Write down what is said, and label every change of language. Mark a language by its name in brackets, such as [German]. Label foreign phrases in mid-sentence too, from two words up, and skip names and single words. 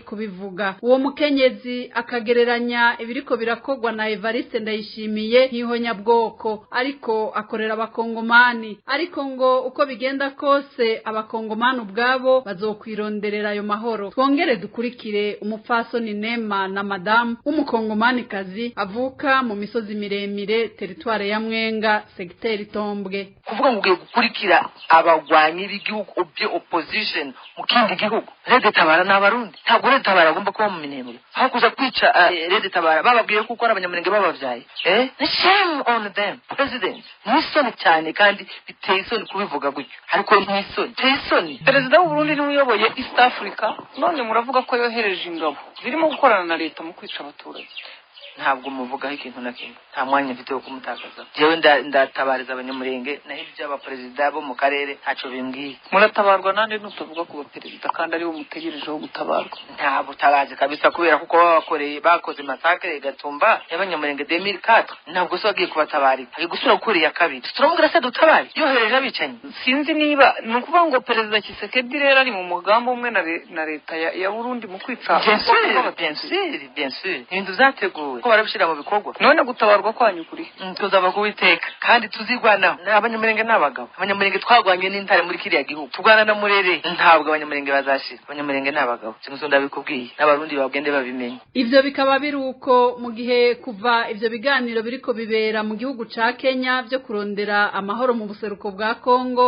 [Rundi] kubivuga uwo mukenyezi akagereranya ibiriko birakogwa na Evariste Ndayishimiye nk'ihonyabwoko ariko akorera abakongomani ariko ngo uko bigenda kose abakongomani ubwabo bazokwironderera ayo mahoro twongere dukurikire umupfasoni Nema na Madamu w'umukongomani kazi avuka mu misozi miremire teritware ya Mwenga segiteri Tombwe [Kinyarwanda] kuvuga ngo gukurikira abagwanyi b'igihugu opposition mu kindi gihugu Rede Tabara n'abarundi ntabwo Rede Tabara agomba kuba mu minembwe aho kuza kwica Rede Tabara bababwiye kuko ari abanyamurenge babavyaye [English] shame on them [Kinyarwanda] president nisoni cyane kandi biteye isoni kubivuga gutyo ariko nisoni isoni perezida w'u Burundi niwe uyoboye East Africa none muravuga ko yohereje ingabo zirimo gukorana na leta mu kwica abaturage ntabwo muvugaho ikintu na kimwe nta mwanya mfite wo kumutakaza jewe ndatabariza abanyamurenge naho iby'abaperezida bo mu karere ntaco bimbwiye muratabarwa nande n'utavuga ku baperezida kandi ari bo mutegerejeho gutabarwa nta butabazi kabisa kubera kuko bakoze massacre Gatumba y'abanyamurenge 2004 ntabwo so bagiye kubatabarika ari gusura kuri ya kabiri turamubwira se dutabari yohereje abicanyi sinzi niba nukuvuga ngo perezida Tshisekedi rero ari mu mugambo umwe na leta ya Burundi mu kwica [French] bien sûr [Kinyarwanda] ibintu zateguwe barabishira mu bikorwa none gutabarwa kwanyu kuri tuzaba kubiteka kandi tuzigwana abanyamurenge n'abagabo abanyamurenge twagwanye n'intare muri kiriya gihugu tugwana na murere ntabwo abanyamurenge bazashira abanyamurenge n'abagabo cyangwa ndabikubwiye n'abarundi bagende babimenye [Rundi] ivyo bikaba biri uko mu gihe kuva ivyo biganiro biriko bibera mu gihugu ca Kenya byo kurondera amahoro mu buseruko bwa Kongo